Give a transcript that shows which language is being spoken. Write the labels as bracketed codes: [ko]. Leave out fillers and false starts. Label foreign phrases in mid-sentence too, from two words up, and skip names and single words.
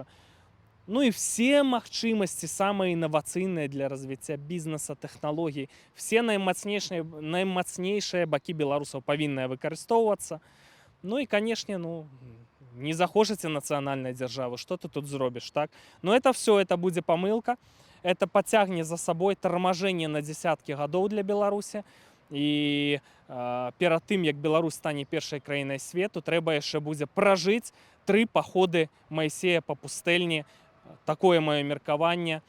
[be] Ну і все магчымасці самыя інавацыйныя для развіцця бізнеса, тэхналогій, все наймацнейшыя бакі беларусаў павінныя выкарыстоўвацца. Ну і, канешне, ну, не захочаце нацыянальнай дзяржавы, што ты тут зробіш, так? [ru] Но это все, это [be] будзе памылка, это пацягне за сабой тармажэнне на дзесяткі гадоў для Беларусі. І перад тым, як Беларусь стане першай краінай свету, трэба яшчэ будзе пражыць 3 паходы Майсея па пустэльні. Такое маё меркаванне.